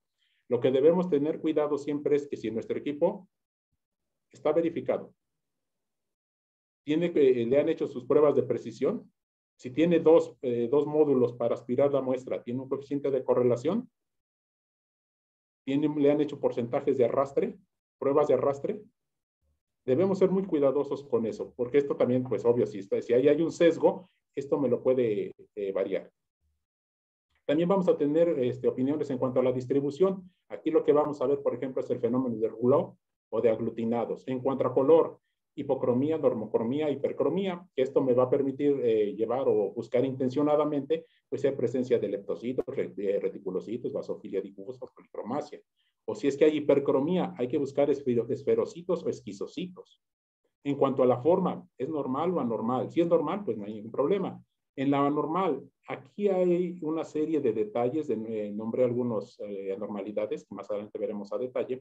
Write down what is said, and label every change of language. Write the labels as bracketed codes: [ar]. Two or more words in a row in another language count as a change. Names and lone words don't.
[es] Lo que debemos tener cuidado siempre es que si nuestro equipo está verificado, le han hecho sus pruebas de precisión, si tiene dos módulos para aspirar la muestra, tiene un coeficiente de correlación, le han hecho porcentajes de arrastre, pruebas de arrastre, debemos ser muy cuidadosos con eso, porque esto también, pues obvio, si hay un sesgo, esto me lo puede variar. También vamos a tener opiniones en cuanto a la distribución. Aquí lo que vamos a ver, por ejemplo, es el fenómeno de Rouleau o de aglutinados. En cuanto a color, hipocromía, normocromía, hipercromía, que esto me va a permitir llevar o buscar intencionadamente, pues, en presencia de leptocitos, reticulocitos, basofilia difusa, policromasia. O si es que hay hipercromía, hay que buscar esferocitos o esquizocitos. En cuanto a la forma, ¿es normal o anormal? Si es normal, pues no hay ningún problema. En la anormal, aquí hay una serie de detalles, nombré algunas anormalidades que más adelante veremos a detalle.